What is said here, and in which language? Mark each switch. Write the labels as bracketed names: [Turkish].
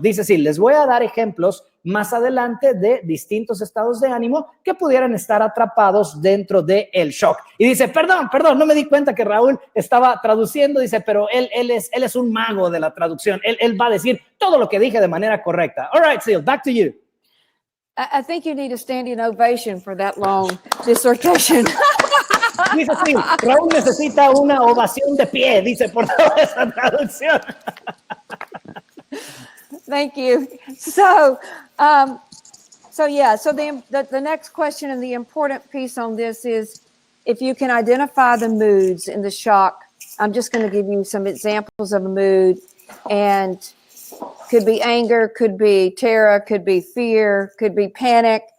[Spanish] Dice, sí, les voy a dar ejemplos más adelante de distintos estados de ánimo que pudieran estar atrapados dentro del shock. Y dice, perdón, no me di cuenta que Raúl estaba traduciendo. Dice, pero él es un mago de la traducción. Él va a decir todo lo que dije de manera correcta. [English] All right, Sil, back to you. I think you need a standing ovation for that long dissertation. [Spanish] Dice, sí, Raúl necesita una ovación de pie, dice, por toda esa traducción. [English] Thank you. So the next question and the important piece on this is if you can identify the moods in the shock. I'm just going to give you some examples of a mood, and could be anger, could be terror, could be fear, could be panic.